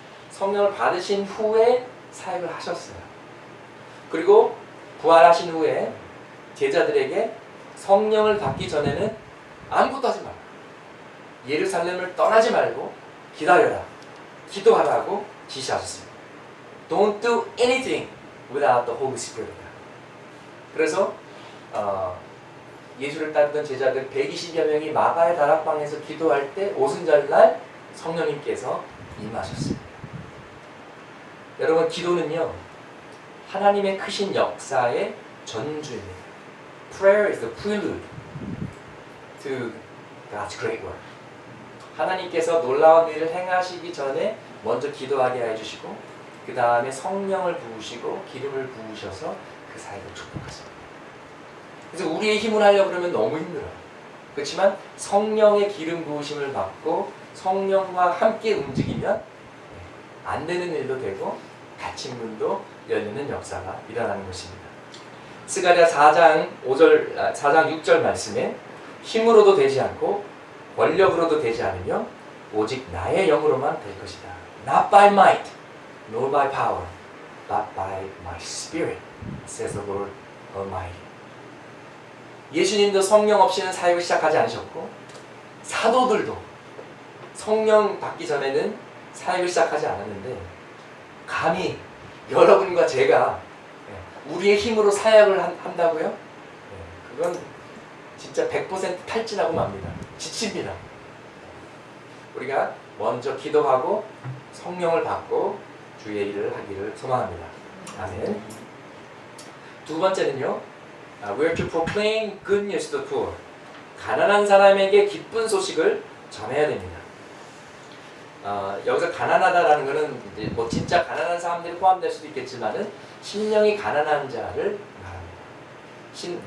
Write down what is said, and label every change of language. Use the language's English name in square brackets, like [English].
[Korean] 성령을 받으신 후에 사역을 하셨어요. 그리고 부활하신 후에 제자들에게 성령을 받기 전에는 아무것도 하지 말고 예루살렘을 떠나지 말고 기다려라, 기도하라고 지시하셨습니다. [English] Don't do anything without the Holy Spirit. [Korean] 그래서 예수를 따르던 제자들 120여 명이 마가의 다락방에서 기도할 때 오순절날 성령님께서 임하셨습니다. 여러분, 기도는요 하나님의 크신 역사의 전주입니다. [English] Prayer is the prelude to God's great work. [Korean] 하나님께서 놀라운 일을 행하시기 전에 먼저 기도하게 해주시고 그 다음에 성령을 부으시고 기름을 부으셔서 그 사이를 축복하십니다. 그래서 우리의 힘을 하려고 그러면 너무 힘들어요. 그렇지만 성령의 기름 부으심을 받고 성령과 함께 움직이면 안 되는 일도 되고 닫힌 문도 열리는 역사가 일어나는 것입니다. 스가랴 4장 6절 말씀에 힘으로도 되지 않고 권력으로도 되지 않으며 오직 나의 영으로만 될 것이다. [English] Not by might, nor by power, but by my spirit, says the Lord Almighty. [Korean] 예수님도 성령 없이는 사역을 시작하지 않으셨고 사도들도 성령 받기 전에는 사역을 시작하지 않았는데 감히 여러분과 제가 우리의 힘으로 사역을 한다고요? 그건 진짜 100% 탈진하고 맙니다. 지칩니다. 우리가 먼저 기도하고 성령을 받고 주의 일을 하기를 소망합니다. 아멘. 두 번째는요, [English] we are to proclaim good news to the poor. [Korean] 가난한 사람에게 기쁜 소식을 전해야 됩니다. 여기서 가난하다라는 것은 이제 뭐 진짜 가난한 사람들이 포함될 수도 있겠지만은 심령이 가난한 자를 말합니다.